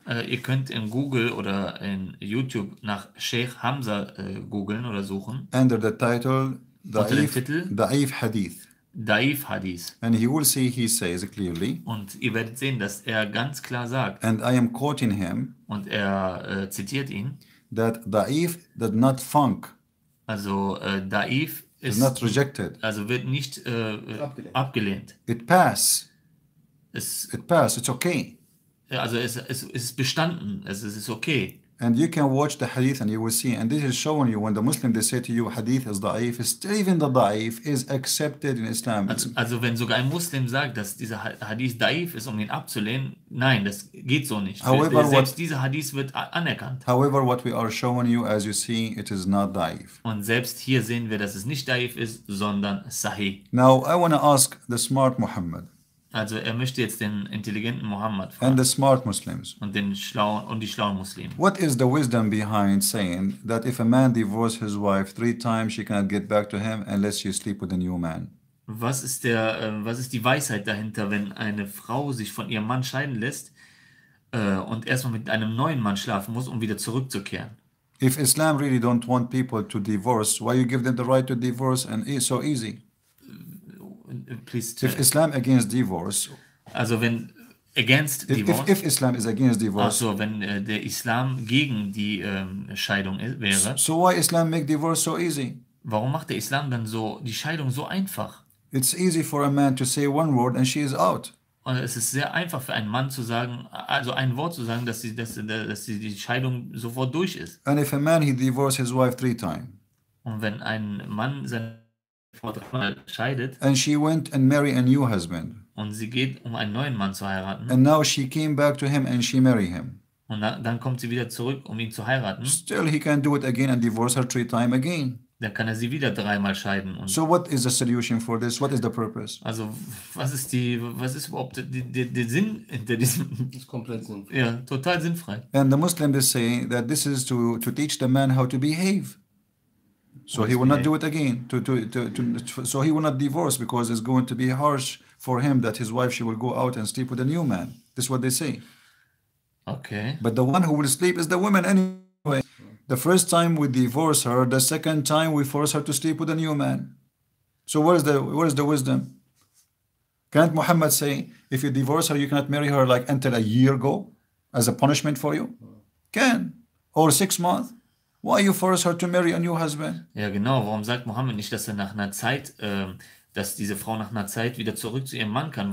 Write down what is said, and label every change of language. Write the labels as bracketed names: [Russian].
[German] Ihr könnt in Google oder in YouTube nach Sheikh Hamza googeln oder suchen. [English] Under the title Da'if Hadith. Daif Hadith. And he will see, he says clearly. [German] Und ihr werdet sehen, dass er ganz klar sagt. [English] And I am quoting him. [German] Und er zitiert ihn. [English] That Da'if did not funk. [German] Also Daif ist [English] not rejected. [German] Also wird nicht abgelehnt. [English] It passed. It passed. It's okay. [German] Also es ist bestanden. Es ist okay. [English] And you can watch the hadith and you will see, and this is showing you when the Muslim they say to you hadith is da'if, still even the da'if is accepted in Islam. [German] Also wenn sogar ein Muslim sagt, dass dieser Hadith da'if ist, um ihn abzulehnen, nein, das geht so nicht. [English] However, [German] selbst dieser Hadith wird anerkannt. [English] However, what we are showing you, as you see, it is not da'if. [German] Und selbst hier sehen wir, dass es nicht da'if ist, sondern sahih. [English] Now I want to ask the smart Muhammad. [German] Also er möchte jetzt den intelligenten Muhammad fragen. [English] And the smart Muslims. [German] Und die schlauen Muslime. [English] What is the wisdom behind saying that if a man divorces his wife 3 times, she cannot get back to him unless she sleep with a new man? [German] Was ist die Weisheit dahinter, wenn eine Frau sich von ihrem Mann scheiden lässt und erstmal mit einem neuen Mann schlafen muss, um wieder zurückzukehren? [English] If Islam really don't want people to divorce, why you give them the right to divorce and it's so easy? please. If Islam against divorce, [German] Also wenn [English] against divorce. if Islam is against divorce, [German] Also wenn der Islam gegen die Scheidung wäre, [English] so why Islam make divorce so easy? [German] warum macht der Islam dann so die Scheidung so einfach? [English] It's easy for a man to say one word and she is out. [German] Und es ist sehr einfach für einen Mann zu sagen, also ein Wort zu sagen, dass die Scheidung sofort durch ist. [English] And if a man he divorced his wife 3 times, [German] Und wenn ein Mann seine Frau 3-mal scheidet [English] and she went and married a new husband, [German] und sie geht, um einen neuen Mann zu heiraten, [English] and now she came back to him and she married him, [German] und dann kommt sie wieder zurück, um ihn zu heiraten, [English] still he can do it again and divorce her 3 times again. [German] dann kann er sie wieder 3-mal scheiden. Und [English] So what is the solution for this? What is the purpose? [German] also was ist überhaupt der Sinn hinter diesem? Das ist komplett sinnvoll. Ja, total sinnfrei. [English] And the Muslim they say that this is to teach the man how to behave. So he will not do it again. So he will not divorce because it's going to be harsh for him that his wife she will go out and sleep with a new man. This is what they say. Okay. But the one who will sleep is the woman anyway. The first time we divorce her, the second time we force her to sleep with a new man. So where is the wisdom? Can't Muhammad say if you divorce her you cannot marry her like until a year ago as a punishment for you? Can. Or 6 months. Why you force her to marry a new husband? [German] Ja, genau. Warum sagt Mohammed nicht, dass er nach einer Zeit, dass diese Frau nach einer Zeit wieder zurück zu ihrem Mann kann?